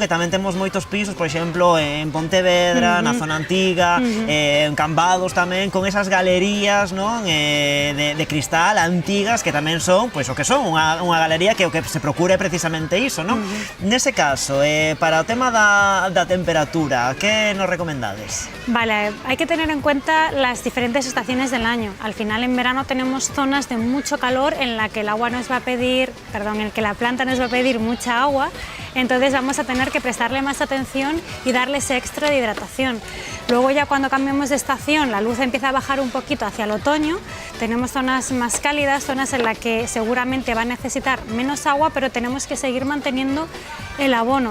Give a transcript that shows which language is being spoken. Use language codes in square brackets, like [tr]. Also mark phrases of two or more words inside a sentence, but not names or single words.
[gl] Que tamén temos moitos pisos, por exemplo, en Pontevedra, na zona antiga, en Cambados tamén, con esas galerías, non? De cristal antigas que tamén son, pois o que son, unha galería que o que se procura é precisamente iso, non? Nese caso, para o tema da temperatura, que nos recomendades? [es] Vale, hay que tener en cuenta las diferentes estaciones del año. Al final en verano tenemos zonas de mucho calor en la que el agua nos va a pedir, perdón, en que la planta nos va a pedir mucha agua, entonces vamos a tener que prestarle más atención y darle ese extra de hidratación. Luego ya cuando cambiemos de estación, la luz empieza a bajar un poquito hacia el otoño, tenemos zonas más cálidas, zonas en las que seguramente va a necesitar menos agua, pero tenemos que seguir manteniendo el abono.